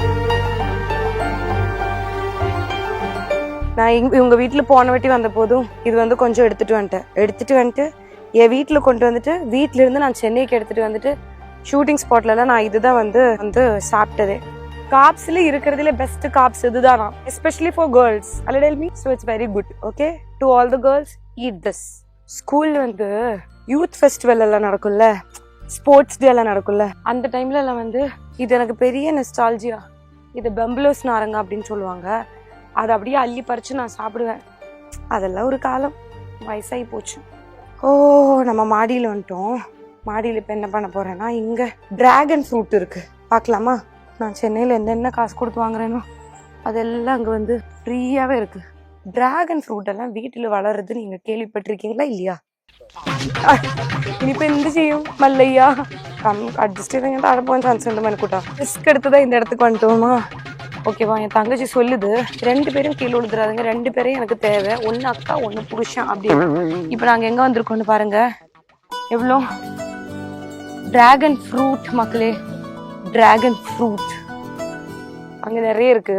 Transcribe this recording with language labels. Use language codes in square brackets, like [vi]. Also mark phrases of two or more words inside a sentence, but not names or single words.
[ta] நான் இவங்க வீட்டுல போன வாட்டி வந்த போதும் இது வந்து கொஞ்சம் எடுத்துட்டு வந்துட்டு என் வீட்டுல கொண்டு வந்துட்டு வீட்டுல இருந்து நான் சென்னைக்கு எடுத்துட்டு வந்துட்டு ஷூட்டிங் ஸ்பாட்ல எல்லாம் நான் இதுதான் வந்து சாப்பிட்டதே. காப்ஸ்ல இருக்கிறதுல [en] best caps [ta] இதுதான், [en] especially for girls. அல்ல, so it's very good. okay, to all the girls eat this. [ta] ஸ்கூல்ல வந்து [en] youth festival [ta] எல்லாம் நடக்கும்ல, [en] sports day [ta] எல்லாம் நடக்கும்ல, அந்த டைம்ல எல்லாம் வந்து இது எனக்கு பெரிய நெஸ்டால்ஜியா. இது பெம்பலோஸ் நாரங்க அப்படின்னு சொல்லுவாங்க. அதை அப்படியே அள்ளி பறிச்சு நான் சாப்பிடுவேன். அதெல்லாம் ஒரு காலம், வயசாகி போச்சு. ஓ, நம்ம மாடியில் வந்துட்டோம். மாடியில் இப்போ என்ன பண்ண போறேன்னா, இங்கே [en] dragon fruit [ta] இருக்கு, பார்க்கலாமா? நான் சென்னையில் என்னென்ன காசு கொடுத்து வாங்குறேனோ அதெல்லாம் அங்கே வந்து ஃப்ரீயாகவே இருக்கு. [en] dragon fruit [ta] எல்லாம் வீட்டில் வளருது நீங்க கேள்விப்பட்டிருக்கீங்களா இல்லையா? [ml] இனிப்போ എന്ത് ചെയ്യും மல்லையா? அட்ஜஸ்ட் ചെയ്ത് താഴെ പോകാൻ ചാൻസ് ഉണ്ട് മനക്കൂട്ടാ. [ta] ரிஸ்க் எடுத்துதான் இந்த இடத்துக்கு வந்துட்டோமா? ஓகேவா? என் தங்கச்சி சொல்லுது 2 பேரும் கீழே விழுந்துடாதுங்க, 2 பேரையும் எனக்கு தேவை, 1 அக்கா 1 புருஷன் அப்படின்னு. இப்போ நாங்கள் எங்கே வந்திருக்கோம்னு பாருங்க, எவ்வளோ [en] dragon fruit [ta] மக்களே, [en] dragon fruit [ta] அங்கே நிறைய இருக்கு.